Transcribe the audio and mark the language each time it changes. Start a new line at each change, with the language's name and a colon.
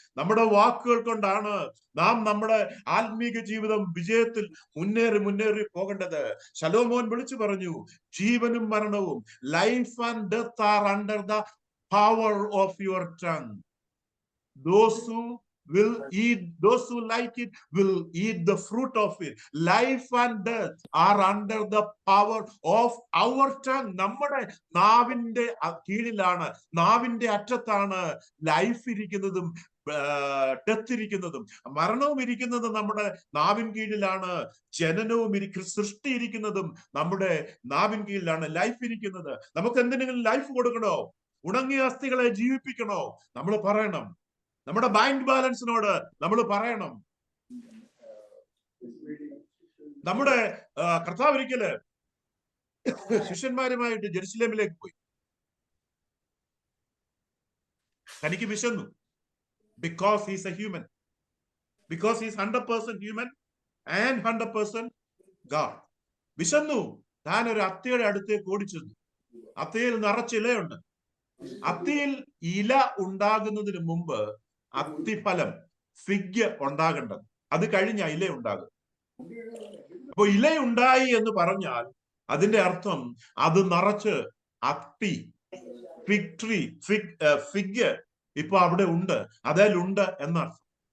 Malayalam: നമ്മുടെ വാക്കുകൾ കൊണ്ടാണ് നാം നമ്മുടെ ആത്മീക ജീവിതം വിജയത്തിൽ മുന്നേറി പോകേണ്ടത്. ശലോമോൻ വിളിച്ചു പറഞ്ഞു, ജീവനും മരണവും,
English: Life and death are under the power of your tongue. Those who will eat, those who like it will eat the fruit of it. Life and death are under the power of our tongue.
Malayalam: നമ്മുടെ നാവിന്റെ കീഴിലാണ്, നാവിന്റെ അറ്റത്താണ് life ഇരിക്കുന്നതും death ഇരിക്കുന്നതും. മരണവും ഇരിക്കുന്നതും നമ്മുടെ നാവിൻ കീഴിലാണ്. ജനനവും സൃഷ്ടി ഇരിക്കുന്നതും നമ്മുടെ നാവിൻ കീഴിലാണ്. ലൈഫ് ഇരിക്കുന്നത്. നമുക്ക് എന്തിനെങ്കിലും ലൈഫ് കൊടുക്കണോ? ഉണങ്ങിയ അസ്ഥികളെ ജീവിപ്പിക്കണോ? നമ്മൾ പറയണം. നമ്മുടെ ബാങ്ക് ബാലൻസിനോട് നമ്മൾ പറയണം. നമ്മുടെ കർത്താവ് ഒരിക്കല് ശിഷ്യന്മാരുമായിട്ട് ജെറുസലേമിലേക്ക് പോയി. തനിക്ക് വിശന്നു.
English: Because he's a human. Because he's 100% human and 100% God.
Malayalam: വിശന്നു. താൻ ഒരു അത്തിയുടെ അടുത്തേക്ക് ഓടിച്ചെന്നു. അത്തിയിൽ നിറച്ച് ഇലയുണ്ട്. അത്തിയിൽ ഇല ഉണ്ടാകുന്നതിന് മുമ്പ് അത്തിഫലം, ഫിഗ് ഉണ്ടാകേണ്ടത്. അത് കഴിഞ്ഞ ഇല ഉണ്ടാകും. അപ്പൊ ഇലയുണ്ടായി എന്ന് പറഞ്ഞാൽ അതിന്റെ അർത്ഥം അത് നിറച്ച് അത്തി, ഫിഗ് ട്രീ, ഫിഗ് ഇപ്പൊ അവിടെ ഉണ്ട്, അതിലുണ്ട് എന്നർത്ഥം.